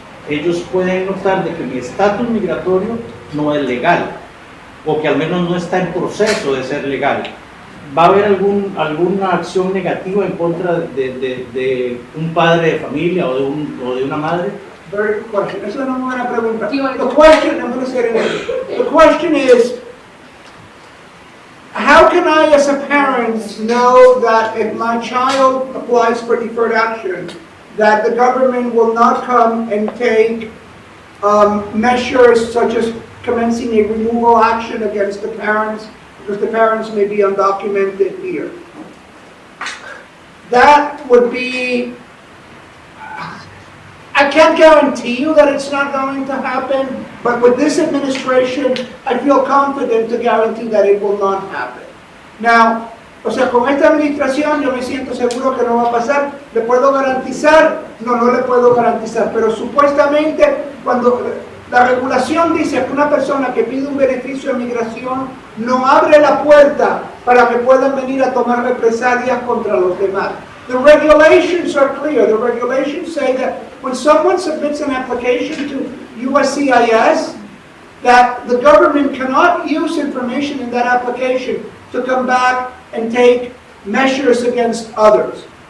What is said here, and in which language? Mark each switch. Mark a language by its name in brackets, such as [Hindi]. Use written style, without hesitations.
[Spanish] Ellos pueden notar de que mi estatus migratorio no es legal, o que al menos no está en proceso de ser legal. ¿Va a haber alguna acción negativa en contra de un padre de familia o de una madre? [English] Very good question. [Spanish] Esa es una buena pregunta. [English] The question, I'm going to say it again. The question is, how can I as a parent know that if my child applies for deferred action, that the government will not come and take measures such as commencing a removal action against the parents, because the parents may be undocumented here? That would be, I can't guarantee you that it's not going to happen, but with this administration, I feel confident to guarantee that it will not happen. [Spanish] Now, o sea, con esta administración yo me siento seguro que no va a pasar. ¿Le puedo garantizar? No, no le puedo garantizar, pero supuestamente cuando la regulación dice que una persona que pide un beneficio de migración no abre la puerta para que puedan venir a tomar represalias contra los demás. [English] The regulations are clear. The regulations say that when someone submits an application to USCIS, that the government cannot use information in that application to come back and take measures against others.